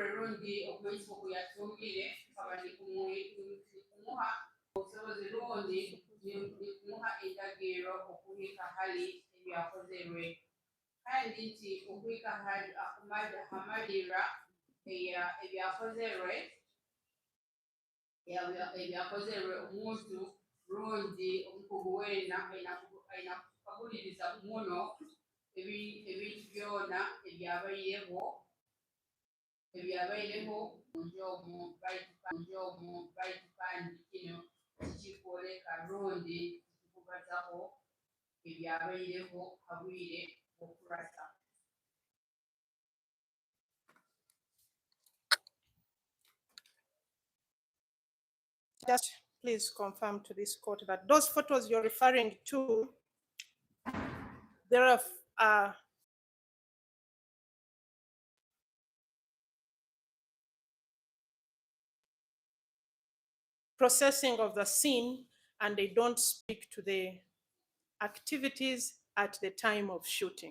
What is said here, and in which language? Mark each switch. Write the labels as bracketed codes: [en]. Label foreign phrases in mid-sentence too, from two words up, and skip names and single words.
[ttj] rundi okumanyisa okuyatungire kaba nikumuha obusobozi rundi nikumuha endagiro okuhika hali ebyakozerwe kandi nti okuhika hali hamalira ebyakozerwe ebyakozerwe omuntu bulungi omukugu weena ayina kukabuliriza muno ebintu byona ebyabaireho njomu kandi kino kikwoleka lundi kikubazaho ebyabaireho habwire okurasa. [en] Just please confirm to this court that those photos you're referring to, there are processing of the scene, and they don't speak to the activities at the time of shooting.